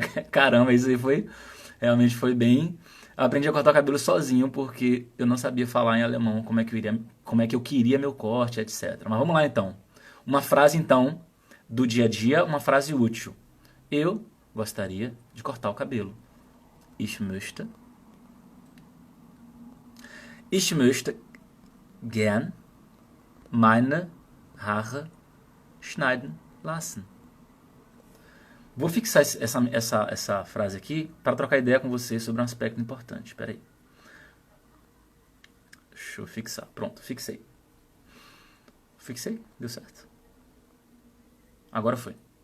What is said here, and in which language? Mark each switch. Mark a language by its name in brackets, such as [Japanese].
[Portuguese] Caramba, isso aí realmente foi bem... Eu aprendi a cortar o cabelo sozinho porque eu não sabia falar em alemão como é que eu queria meu corte, etc. Mas vamos lá então. Uma frase então do dia a dia, uma frase útil. Eu gostaria de cortar o cabelo. [German] Ich möchte gern meine Haare schneiden lassen. [Portuguese] Vou fixar essa frase aqui para trocar ideia com você sobre um aspecto importante. Espera aí. Deixa eu fixar. Pronto, fixei. Fixei? Deu certo. Agora foi.